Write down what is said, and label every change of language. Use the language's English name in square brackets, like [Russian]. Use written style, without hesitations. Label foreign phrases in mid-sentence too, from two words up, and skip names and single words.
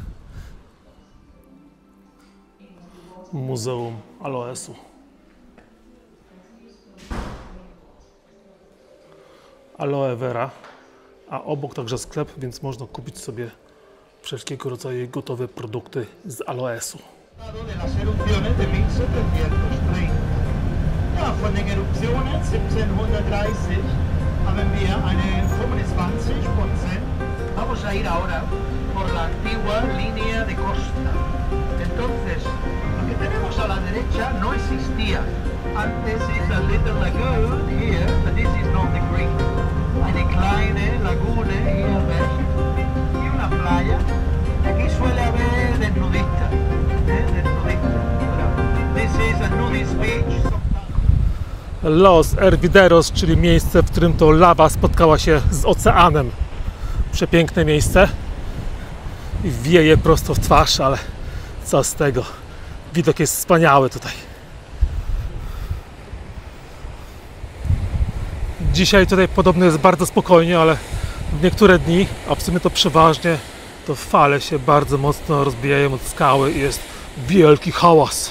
[Polish] Muzeum Aloesu. Aloe vera, a obok także sklep, więc można kupić sobie wszelkiego rodzaju gotowe produkty z aloesu. [Spanish] De las erupciones de 1730. [German] Ja, von den Eruptionen 1730 haben wir eine 25%. [Spanish] Vamos a ir ahora por la antigua línea de costa. Entonces, lo que tenemos a la derecha no existía. [English] Antes is a little lagoon here, but this is not the creek. [German] Eine kleine lagune here, [Spanish] ¿ves? Y una playa. Aquí suele haber desnudistas. [English] This is a nudist beach. [Polish] Los Hervideros, czyli miejsce, w którym to lawa spotkała się z oceanem. Przepiękne miejsce. I wieje prosto w twarz, ale co z tego? Widok jest wspaniały tutaj. Dzisiaj tutaj podobno jest bardzo spokojnie, ale w niektóre dni, a w sumie to przeważnie, to fale się bardzo mocno rozbijają od skały i jest wielki hałas.